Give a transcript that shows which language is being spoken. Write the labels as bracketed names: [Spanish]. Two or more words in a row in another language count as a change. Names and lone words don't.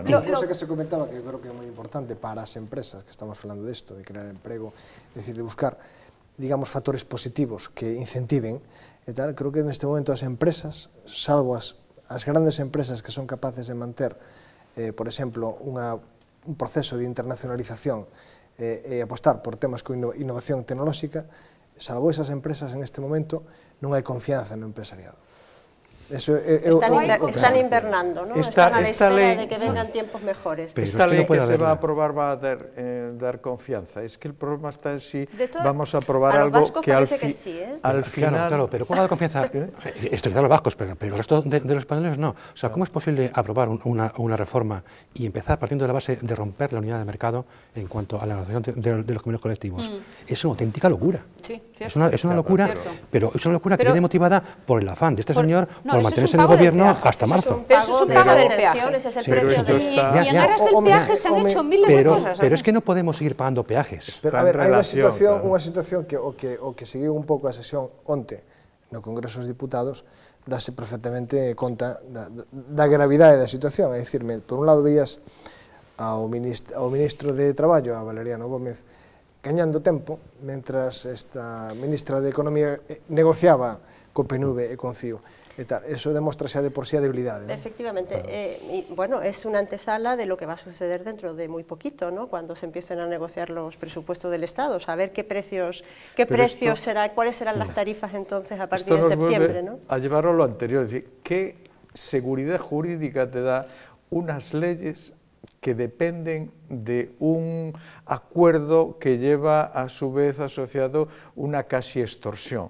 [Spanish] Una cosa que se comentaba que creo que es muy importante para las empresas, que estamos hablando de esto, de crear empleo, es decir, de buscar, digamos, factores positivos que incentiven, y tal, creo que en este momento las empresas, salvo las grandes empresas que son capaces de mantener, por ejemplo, un proceso de internacionalización [Galician] e apostar por temas con innovación tecnolóxica, [Spanish] salvo esas empresas en este momento, [Galician] non hai confianza no empresariado. [Spanish] Están invernando, ¿no? Están a la espera de que vengan tiempos mejores. Pero esta ley que se va a aprobar va a dar confianza. Es que el problema está en si vamos a aprobar algo que al final... Claro, pero ¿cómo da confianza? Esto claro, los vascos, pero el resto de los españoles no. O sea, ¿cómo es posible aprobar una reforma y empezar partiendo de la base de romper la unidad de mercado en cuanto a la negociación de los convenios colectivos? Es una auténtica locura. Sí, es una locura, pero es una locura que viene motivada por el afán de este señor por mantenerse en el gobierno hasta marzo. Pero eso es un pago del peaje. Y en aras del peaje se han hecho miles de cosas. Pero es que no podemos seguir pagando peajes. Pero, [Galician] a ver, hai unha situación que o que seguiu un pouco a sesión onte no Congreso dos Diputados dase perfectamente conta da gravidade da situación. É dicir, por un lado veías ao ministro de Traballo, a Valeriano Gómez, gañando tempo, mentras esta ministra de Economía negociaba co PNV e con CIO. Eso demostra xa de por sí a debilidade, ¿no? [Spanish] Efectivamente, y bueno, es una antesala de lo que va a suceder dentro de muy poquito, ¿no? Cuando se empiecen a negociar los presupuestos del Estado, saber qué precios serán, cuáles serán las tarifas entonces a partir de septiembre, ¿no? A llevarlo a lo anterior, es decir, ¿qué seguridad jurídica te da unas leyes que dependen de un acuerdo que lleva a su vez asociado una casi extorsión?